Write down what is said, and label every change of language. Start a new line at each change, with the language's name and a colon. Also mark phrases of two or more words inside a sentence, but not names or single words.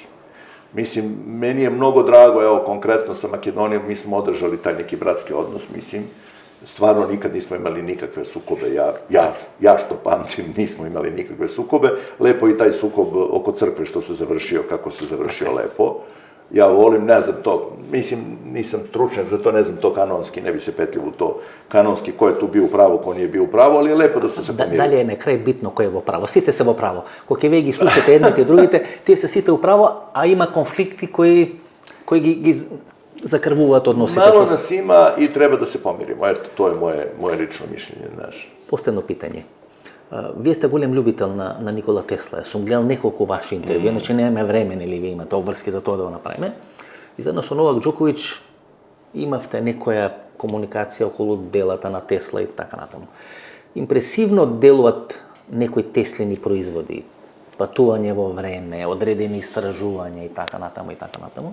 Serbian: Mislim, meni je mnogo drago, evo, konkretno sa Makedonijom, mi smo održali taj neki bratski odnos, mislim, stvarno nikad nismo imali nikakve sukobe, ja što pamtim, nismo imali nikakve sukobe, lepo i taj sukob oko crkve što se završio, kako se završio lepo. Ja volim, ne znam to, mislim, nisam stručnjak za to, ne znam to kanonski, ne bi se petljio u to kanonski, ko je tu bio u pravu, ko nije bio u pravu, ali je lepo da su se pomirili.
Macedonian: Дали е на крај битно кој е во право? Сите се во право. Кога вие ги слушате едните и другите, тие се сите у право, а има конфликти кои ги закрвуваат односите.
Serbian: Malo nas ima i treba da se pomirimo, eto, to je moje lično mišljenje, znaš.
Macedonian: Последно питање. Вие сте голем љубител на Никола Тесла. Сум гледал неколку ваши интервју, значи немаме време, нели вие имате обврски за тоа да го направиме. И заедно со Новак Џоковиќ имавте некоја комуникација околу делата на Тесла и така натаму. Импресивно делуваат некои Теслини производи, патување во време, одредени истражувања и така натаму и така натаму.